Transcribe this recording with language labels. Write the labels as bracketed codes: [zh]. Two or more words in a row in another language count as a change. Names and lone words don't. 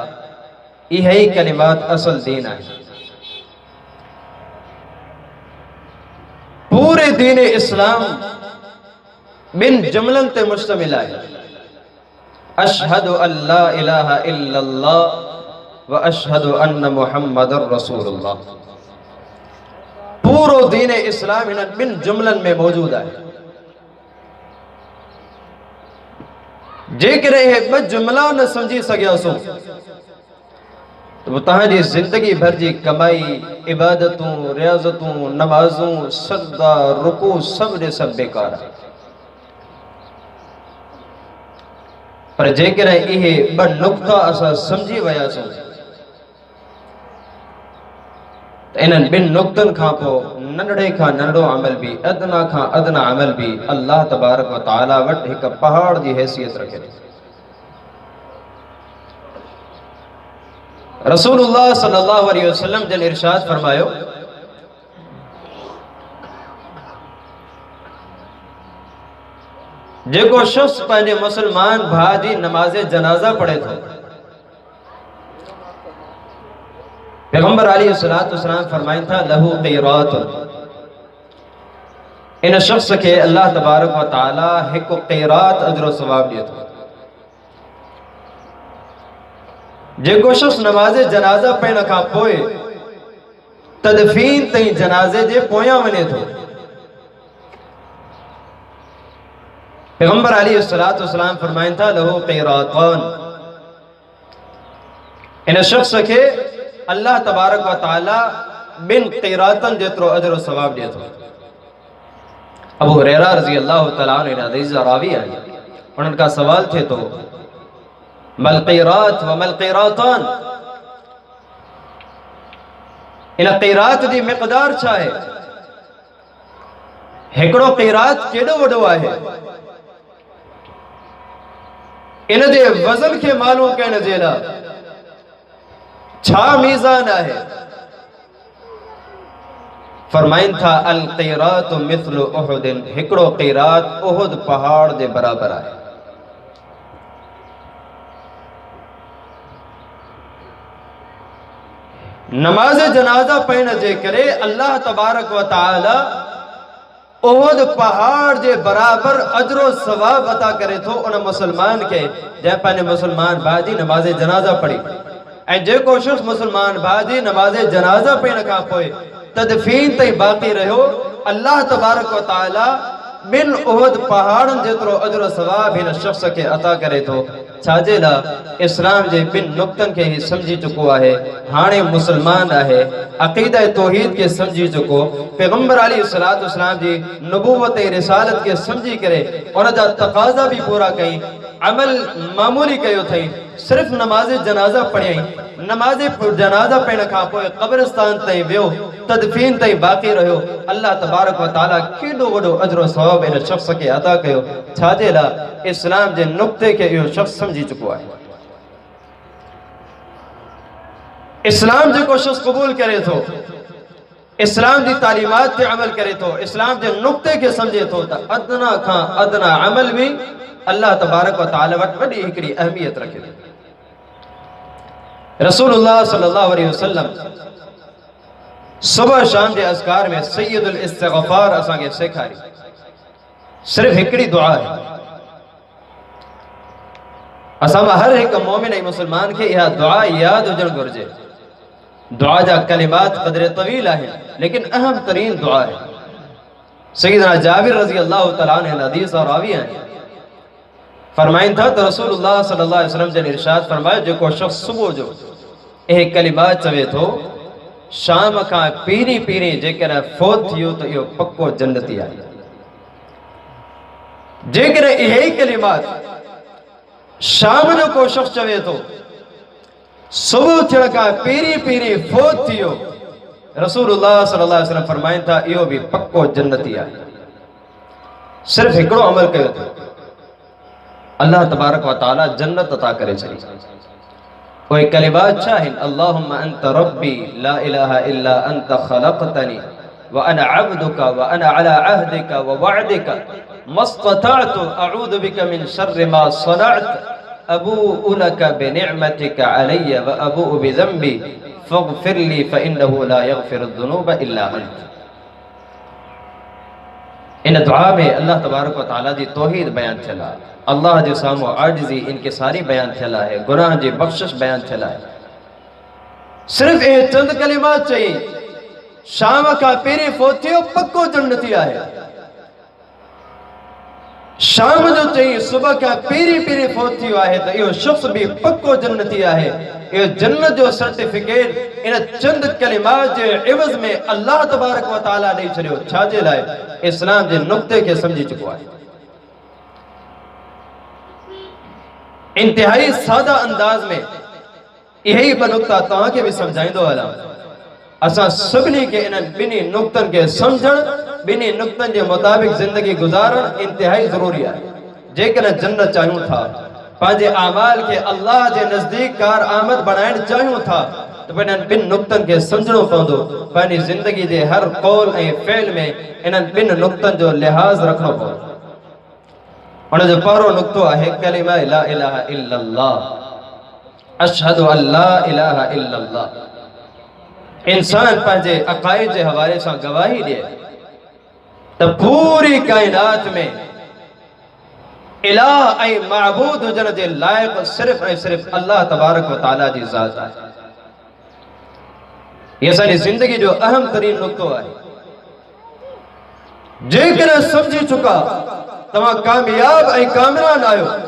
[sd] इहे ई कलिमात असल दीन आहे। पूरे दीन इस्लाम बिन जुमलन ते मुश्तमिल है। [ar] أشهد ألا إله إلا الله وأشهد أن محمدا رسول الله. [sd] पूरो दीन इस्लाम इन बिन जुमलन में मौजूद है। जेकॾहिं इहे ॿ जुमला न समझी सघियासूं तो तहांजी जिंदगी भर जी कमाई, इबादतूं, रियाज़तूं, नमाज़ूं, सजदा, रुकू सब जे सब बेकार है। पर जेकॾहिं इहे ॿ नुक़्ता असां समझी वियासूं त इन्हनि ॿिनि नुक़्तनि खां पोइ नंढड़े खां नंढो अमल भी, अदना खां अदना अमल भी [ar] الله تبارك وتعالى [sd] वटि हिकु पहाड़ जी हैसियत रखे थो। रसूलुल्लाह [ar] صلى الله عليه وسلم [sd] जन इरशाद फरमायो, जेको शख्स पंहिंजे मुसलमान भाउ जी नमाज़ जनाज़ा पढ़े थो, पैगंबर [ar] عليه الصلاة والسلام [sd] फरमाइनि था [ar] له قيراط, [sd] इन शख्स के [ar] الله تبارك وتعالى [sd] हिकु क़ीरात अजर सवाब ॾिए थो। जेको शख्स नमाज़ जनाज़ा पढ़ण खां पोइ तदफीन ताईं जनाज़े जे पोयां वञे थो, पैगंबर [ar] عليه الصلاة والسلام [sd] फरमाइनि था [ar] له قيراطان, [sd] इन शख्स के [ar] الله تبارك وتعالى [sd] बिन क़ीरातन जेतिरो अजर सवाब ॾिए थो। अबू हुरैरा [ar] رضي الله تعالى عنه [sd] हदीस जा रावी आहिनि। उन्हनि खां सवाल थिए थो [ar] ما القيراط وما القيراطان, [sd] इन क़ीरात जी मिक़दार छा आहे? हिकिड़ो क़ीरात केॾो वॾो आहे? इन जे वज़न के मालूम करण जे लाइ छा मीज़ान है। फरमाइन था [ar] القيراط مثل أحد, [sd] हिकड़ो क़ीरात उहुद पहाड़ जे बराबर है। नमाज जनाजा पढ़ने जे करे [ar] الله تبارك وتعالى [sd] उहुद पहाड़ जे बराबर अजरो सवाब अता करे थो उन मुसलमान के जै पाने मुसलमान भाजी नमाज जनाजा पढ़ी ऐं जेको शख्स मुसलमान भाजी नमाज जनाजा पढ़ण खां पोइ तदफीन ताईं बाक़ी रहियो, [ar] الله تبارك وتعالى [sd] बिन उहुद पहाड़न जेतरो अजरो सवाब हिन शख्स के अता करे थो। छाजे लाइ इस्लाम जे बिन नुक्तन के ही समझी चुको आहे, हाणे मुसलमान आहे, अक़ीदा तौहीद के समझी चुको, पैगंबर [ar] عليه الصلاة والسلام [sd] जी नबूवत रिसालत के समझी करे उन जा तकाज़ा भी पूरा कई, अमल मामूली कयो थई, सिर्फ नमाज जनाजा पढ़ियई, नमाज जनाजा पढ़ण खां पोइ कब्रिस्तान ताईं वियो, तदफीन ताईं बाक़ी रहियो, [ar] الله تبارك وتعالى [sd] केॾो वॾो अजर सवाब इन शख्स के अता कयो। छाजे लाइ इस्लाम जे नुक्ते के इहो शख्स समझी चुको आहे। इस्लाम जेको शख्स क़बूल करे थो, इस्लाम जी तालीमात ते अमल करे थो, इस्लाम जे नुक्ते के समझे थो त अदना खां अदना अमल भी [ar] الله تبارك وتعالى [sd] वटि वॾी हिकिड़ी अहमियत रखे थो। रसूलुल्लाह [ar] صلى الله عليه وسلم [sd] सुबह शाम के अज़कार में [ar] سيد الاستغفار [sd] असां खे सेखारी, सिर्फ हिकिड़ी दुआ है। असां हर एक मोमिन ऐं मुसलमान के यह दुआ याद हुजण घुर्जे। दुआ जा कलिमात क़दरे तवील आहिनि, लेकिन अहम तरीन दुआ है। सय्यदना जाबिर [ar] رضي الله تعالى عنه [sd] हदीस और रावी आहिनि, फरमाइन था तो रसूलुल्लाह [ar] صلى الله عليه وسلم [sd] जन इरशाद फरमायो जेको शख्स सुबह जो ए कलिमात चवे थो, शाम का पीरी पीरी जेकर फोत थियो तो यो पक्को जन्नती आहे। जेकर यही कलिमात शाम जो को शख्स चवे थो, सुबह थियण का पीरी पीरी फोत थियो, रसूलुल्लाह [ar] صلى الله عليه وسلم [sd] फरमाइन था यो भी पक्को जन्नती आहे। सिर्फ हिकड़ो अमल कयो थो, [ar] الله تبارك وتعالى [sd] जन्नत अता करे छड़ी। कोई कलिमात चाहिए, [ar] اللهم أنت ربي لا إله إلا أنت خلقتني وأنا عبدك وأنا على عهدك ووعدك ما استطعت أعوذ بك من شر ما صنعت أبوء لك بنعمتك علي وأبوء بذنبي فاغفر لي فإنه لا يغفر الذنوب إلا أنت. [sd] इन दुआ में [ar] الله تبارك وتعالى [sd] जी तौहीद बयान थियल आहे, अल्लाह जे साम्हूं आजिज़ी इनके सारी बयान थियल आहे, गुनाह जी बख्शिश बयान थियल आहे। सिर्फ ए चंद कलिमात चई, शाम का पेरी फोत थियो पक्को जन्नती आहे। शाम जो चई सुबह का पेरी पेरी फोत थियो आहे तो यो शख्स भी पक्को जन्नती आहे। यो जन्नत जो सर्टिफिकेट इन चंद कलिमात जे इवज में [ar] الله تبارك وتعالى [sd] ॾेई छॾियो। छाजे लाइ? इस्लाम जे नुक्ते के समझी चुको आहे। इंतहाई सादा अंदाज में यही ब नुक्ता तव्हां खे भी समझाइंदो हलां। असां सभिनी के इन बिनी नुक्तन के समझण, बिनी नुक्तन के मुताबिक जिंदगी गुजारण इंतहाई जरूरी है। जेकर जन्नत चाहियूं था, पंहिंजे आमाल के अल्लाह के नजदीक कार आमद बनाइण चाहियूं था तो बिन नुक्तन के समझणो पवंदो। पंहिंजी जिंदगी के हर कौल ऐं फ़इल में इन बिन नुक्तन जो लिहाज रखणो पवंदो। उन जो पहिरों नुक्तो आहे कलिमा [ar] لا إله إلا الله، أشهد ألا إله إلا الله. [sd] इंसान पंहिंजे अक़ाइद के हवाले से गवाही दे तो पूरी कायनात में इलाह ऐं माबूद हुजण जे लायक सिर्फ ऐं सिर्फ [ar] الله تبارك وتعالى [sd] जी ज़ात आहे। ये असांजी जिंदगी जो अहम तरीन नुक्तो आहे। जेकर समझी चुका तव्हां कामयाब ऐं कामरान आयो।